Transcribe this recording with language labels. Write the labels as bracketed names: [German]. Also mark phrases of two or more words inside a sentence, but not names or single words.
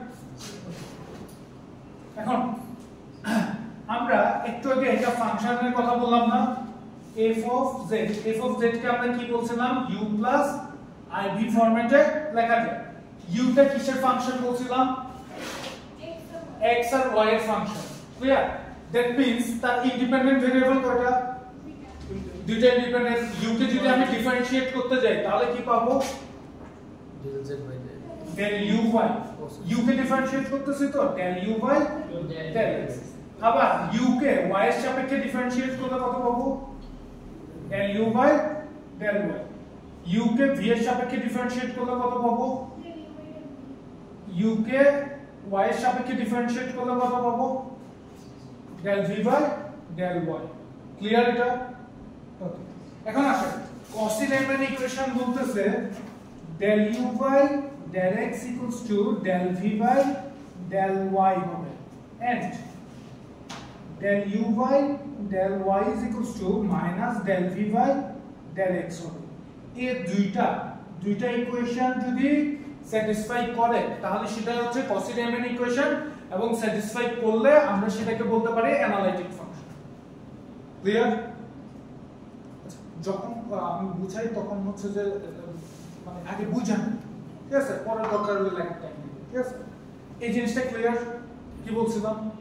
[Bangla] এখন আমরা একটু আগে একটা ফাংশনের কথা বললাম না [English] f of z [Bangla] কে আমরা কি বলছিলাম [English] u plus iv [Bangla] ফরম্যাটে লেখা যায় u টা কিসের ফাংশন বলছিলাম x আর y এর ফাংশন ক্লিয়ার [English] that means [Bangla] তার [English] independent variable [Bangla] কয়টা দুইটা ইন্ডিপেন্ডেন্ট u কে যদি আমি ডিফারেন্সিয়েট করতে যাই তাহলে কি পাবো del z বাই del uy u কে ডিফারেন্সিয়েট করতেছি তো del u বাই del x আবার u কে y এর সাপেক্ষে ডিফারেন্সিয়েট করলে কত পাবো del u বাই del y u কে v এর সাপেক্ষে ডিফারেন্সিয়েট করলে কত পাবো u কে y এর সাপেক্ষে ডিফারেন্সিয়েট করলে কত পাবো del v বাই del y ক্লিয়ার এটা ওকে এখন আসেন কসি রিমান ইকুয়েশন বলতেছে del u বাই del x [English] equals to del v by del y [Bangla] হবে [English] and del u by del y is equals to minus del v by del x [Bangla] হবে এই দুইটা ইকুয়েশন যদি স্যাটিসফাই করে তাহলে সেটা হচ্ছে কসি রিমান ইকুয়েশন এবং স্যাটিসফাই করলে আমরা সেটাকে বলতে পারি [English] analytic function [Bangla] ক্লিয়ার যখন আমি বুঝাই তখন হচ্ছে যে মানে আগে বুঝান ঠিক আছে পরে দরকার হলে লেখার টাইম নেই ঠিক আছে এই জিনিসটা ক্লিয়ার কি বলছিলাম